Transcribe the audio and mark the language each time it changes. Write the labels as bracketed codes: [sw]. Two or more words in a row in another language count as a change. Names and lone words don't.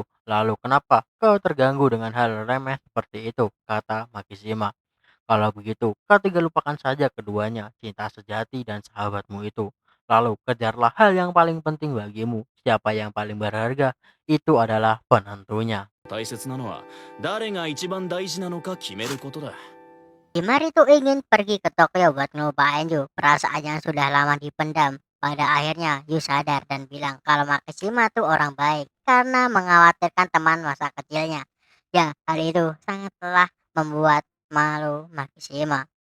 [id] Lalu kenapa kau terganggu dengan hal remeh seperti itu? Kata Makishima. Kalau begitu, kau tinggal lupakan saja keduanya, cinta sejati dan sahabatmu itu. Lalu kejarlah hal yang paling penting bagimu. Siapa yang paling berharga, itu adalah penentunya. [ja] 大切なのは誰が一番大事なのか決めることだ。 [id] Himari tuh ingin pergi ke Tokyo buat ngelupain Yu, perasaan yang sudah lama dipendam. Pada akhirnya Yu sadar dan bilang kalau Makishima tuh orang baik karena mengkhawatirkan teman masa kecilnya. Ya, hal itu sangatlah membuat malu Makishima.